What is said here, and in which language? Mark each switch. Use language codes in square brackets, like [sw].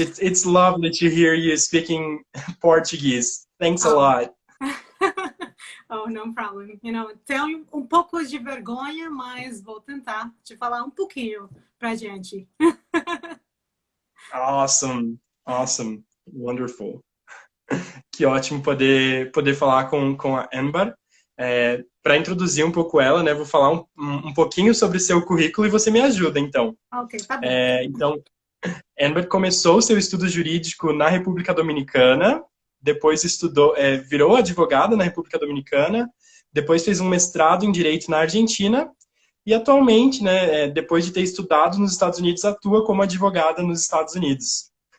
[en] It's lovely to hear you speaking Portuguese. Thanks a Oh, lot. oh, no problem. [pt] Tenho um pouco de vergonha, mas vou tentar te falar um pouquinho pra gente. [en] Awesome, awesome, wonderful. [pt] Que ótimo poder falar com a Amber. Para introduzir um pouco ela, né, vou falar um pouquinho sobre o seu currículo e você me ajuda, então. Ok, tá bom. Então, Amber começou seu estudo jurídico na República Dominicana, depois virou advogada na República Dominicana, depois fez um mestrado em Direito na Argentina e atualmente, né, depois de ter estudado nos Estados Unidos, atua como advogada nos Estados Unidos.